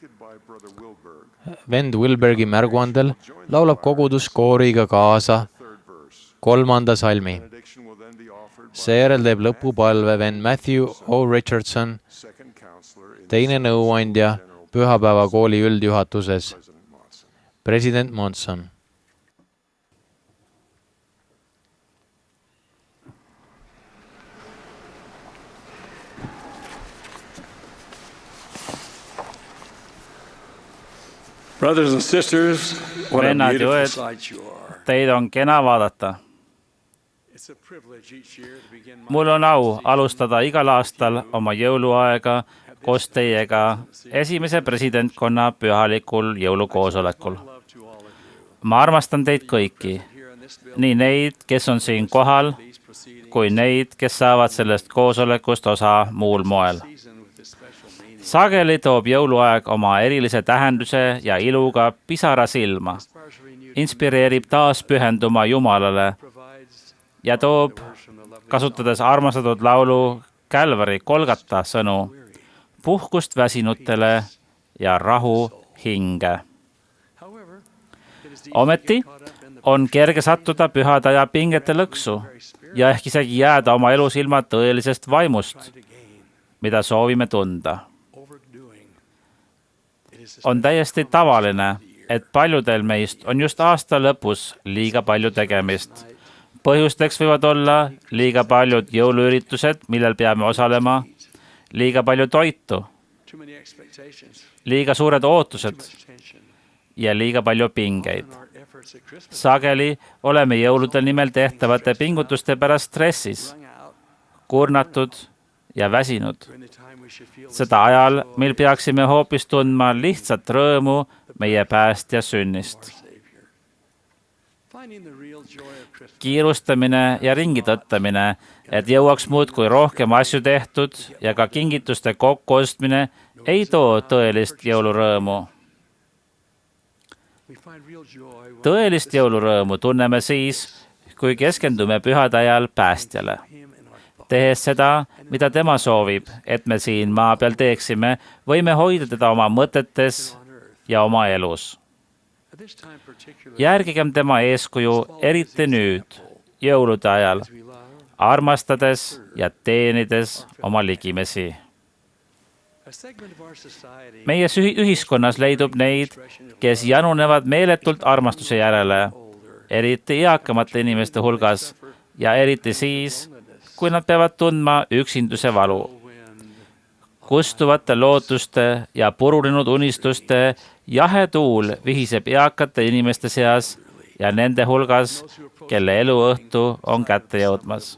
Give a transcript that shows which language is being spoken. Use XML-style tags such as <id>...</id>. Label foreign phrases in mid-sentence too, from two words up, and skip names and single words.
<et>vend Wilbergi märguandel laulab kogudus kooriga kaasa 3. salmi. Seejärel teeb lõpupalve vend Matthew O. Richardson, teine nõuandja pühapäevakooli üldjuhatuses, president Monson.</et> <en>Brothers and sisters, what a</en> <et>Vennad ja</et> <en>beautiful</en> <et>õed,</et> <en>sight you are.</en> <et>teid on kena vaadata.</et> <en>It's a privilege each year to begin my</en> <et>Mul on au alustada igal aastal oma jõuluaega koos teiega esimese presidentkonna pühalikul jõulukoosolekul.</et> <en>love to all of you.</en> <et>Ma armastan teid kõiki,</et> <en>Here in this building,</en> <et>nii neid, kes on siin kohal,</et> <en>these proceedings</en> <et>kui neid, kes saavad sellest koosolekust osa muul moel.</et> <en>season with this special meaning.</en> <et>Sageli toob jõuluaeg oma erilise tähenduse ja iluga pisara silma,</et> <en>Inspires renewed</en> <et>inspireerib taas pühenduma Jumalale</et> <en>provides</en> <et>ja toob,</et> <en>from the lovely</en> <et>kasutades armastatud laulu Calvary Kolgata sõnu, puhkust väsinutele ja rahu hinge.</et> <en>However, it is</en> <et>Ometi on kerge sattuda pühade aja pingete lõksu ja ehk isegi jääda oma elus ilma tõelisest vaimust,</et> <en>to gain</en> <et>mida soovime tunda.</et> <en>overdoing. It is</en> <et>On täiesti tavaline, et paljudel meist on just aasta lõpus liiga palju tegemist. Põhjusteks võivad olla liiga paljud jõuluüritused, millel peame osalema, liiga palju toitu,</et> <en>too many expectations,</en> <et>liiga suured ootused</et> <en>tension,</en> <et>ja liiga palju pingeid.</et> <en>and our efforts at Christmas</en> <et>Sageli oleme jõulude nimel tehtavate pingutuste pärast stressis,</et> <en>rung out</en> <et>kurnatud ja väsinud.</et> <en>during the time we should feel</en> <et>Seda ajal, mil peaksime hoopis tundma lihtsat rõõmu meie päästja sünnist.</et> <en>Savior. Finding the real joy of Christmas</en> <et>Kiirustamine ja ringi tõttamine, et jõuaks muudkui rohkem asju tehtud ja ka kingituste kokkuostmine ei too tõelist jõulurõõmu.</et> <en>we find real joy when</en> <et>Tõelist jõulurõõmu tunneme siis, kui keskendume pühade ajal päästjale,</et> <en>him in our thoughts.</en> <et>tehes seda, mida tema soovib, et me siin maa peal teeksime, võime hoida teda oma mõtetes ja oma elus.</et> <en>At this time particularly,</en> <et>Järgigem tema eeskuju, eriti nüüd, jõulude ajal,</et> <en>we love</en> <et>armastades ja teenides oma ligimesi.</et> <en>a segment of our society</en> <et>Meie ühiskonnas leidub neid, kes janunevad meeletult armastuse järele, eriti eakamate inimeste hulgas ja eriti siis, kui nad peavad tundma üksinduse valu. Kustuvate lootuste ja purunenud unistuste jahe tuul vihiseb eakate inimeste seas ja nende hulgas, kelle eluõhtu on kätte jõudmas.</et>